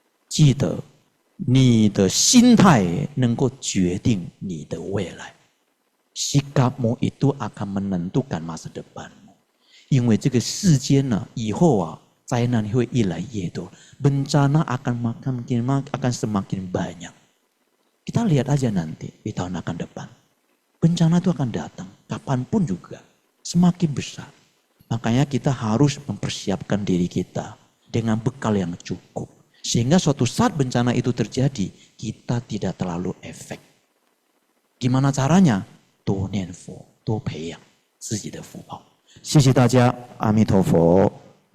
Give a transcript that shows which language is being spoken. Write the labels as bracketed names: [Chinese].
[Chinese] 记得你的心态能够决定你的未来。 [Indonesian] Sikapmu itu akan menentukan masa depanmu. [Chinese] 因为这个世间呢，以后啊，灾难会越来越多， [Indonesian] bencana akan semakin banyak. Kita lihat aja nanti di tahun akan depan. Bencana itu akan datang, kapanpun juga, semakin besar. Makanya kita harus mempersiapkan diri kita dengan bekal yang cukup. Sehingga suatu saat bencana itu terjadi, kita tidak terlalu efek. Gimana caranya? [Chinese] 多念佛，多培养自己的福报。谢谢大家，阿弥陀佛。